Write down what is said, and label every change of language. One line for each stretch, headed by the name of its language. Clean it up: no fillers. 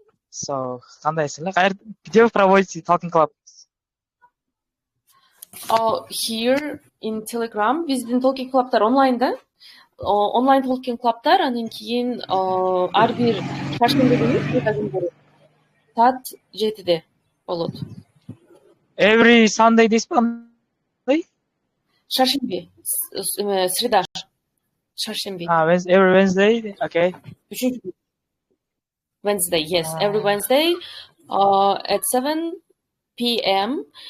Russian: So где вы проводите
English: talking club? Here in Telegram,
Kyrgyz: биздин talking club'тар онлайнда. Онлайн talking club'тар, анан кийин ар бир шаршемби күнү саат 7-де болот.
English: Every Sunday this Sunday?
Kyrgyz: Шаршемби. Среда. Шаршемби.
English: Every Wednesday? Okay. Wednesday, yes. Every Wednesday at 7 p.m.